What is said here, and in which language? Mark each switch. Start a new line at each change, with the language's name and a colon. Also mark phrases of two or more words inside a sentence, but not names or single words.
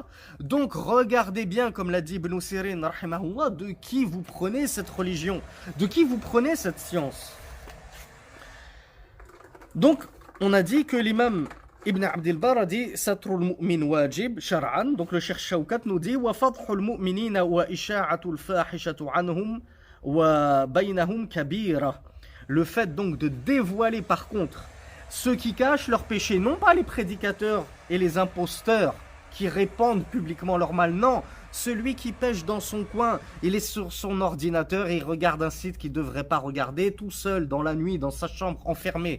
French: Donc regardez bien, comme l'a dit Ibn Sirin, rahimahullah, de qui vous prenez cette religion, de qui vous prenez cette science. Donc on a dit que l'imam Ibn Abd al-Barr a dit
Arabic: ستر المؤمن واجب شرعا.
French: Donc le Cheikh Shawkat nous dit
Arabic: وفضح المؤمنين وإشاعة الفاحشة عنهم وبينهم كبيرة.
French: Le fait donc de dévoiler par contre ceux qui cachent leurs péchés, non pas les prédicateurs et les imposteurs qui répandent publiquement leur mal, non, celui qui pêche dans son coin, il est sur son ordinateur et il regarde un site qu'il ne devrait pas regarder, tout seul, dans la nuit, dans sa chambre, enfermé.